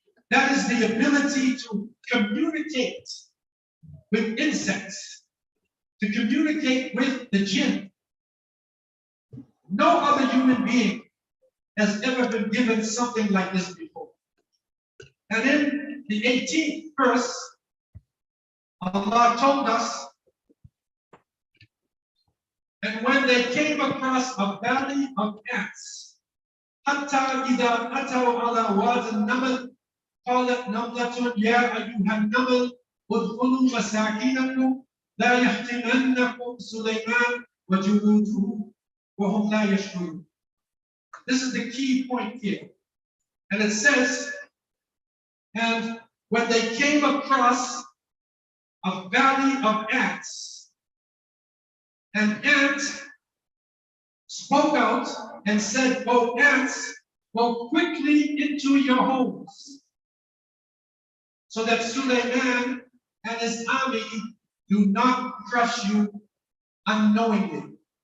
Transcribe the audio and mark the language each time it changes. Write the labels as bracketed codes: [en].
[en] That is the ability to communicate with insects, to communicate with the jinn. No other human being has ever been given something like this before. And in the 18th verse, Allah told us, and when they came across a valley of ants, [ar] حتى إذا أتوا على واد النمل قالت نملة يا أيها النمل ادخلوا مساكنكم لا يحطمنكم سليمان وجنوده وهم لا يشعرون. [en] This is the key point here. And it says, and when they came across a valley of ants, an ant spoke out and said, O ants, go quickly into your homes, so that Sulaiman and his army do not crush you unknowingly.